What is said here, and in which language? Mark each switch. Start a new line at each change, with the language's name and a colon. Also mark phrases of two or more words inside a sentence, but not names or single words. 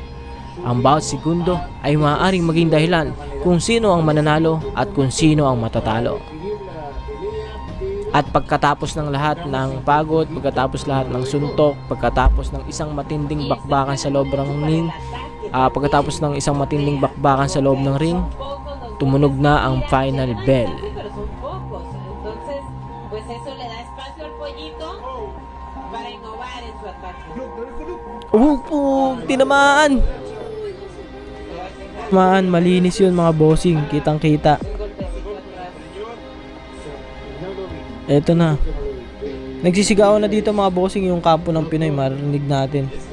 Filipino: Ang bawat segundo ay maaaring maging dahilan kung sino ang mananalo at kung sino ang matatalo. At pagkatapos ng lahat ng pagod, pagkatapos lahat ng suntok, pagkatapos ng isang matinding bakbakan sa loob ng ring, pagkatapos ng isang matinding bakbakan sa loob ng ring, tumunog na ang
English: final bell.
Spanish: Pero son pocos, entonces pues eso le da espacio al pollito para innovar en su ataque.
Filipino: Tinamaan! Malinis yun mga bossing, kitang kita. Eto na. Nagsisigawan na dito mga bossing yung kampo ng Pinoy, marinig natin.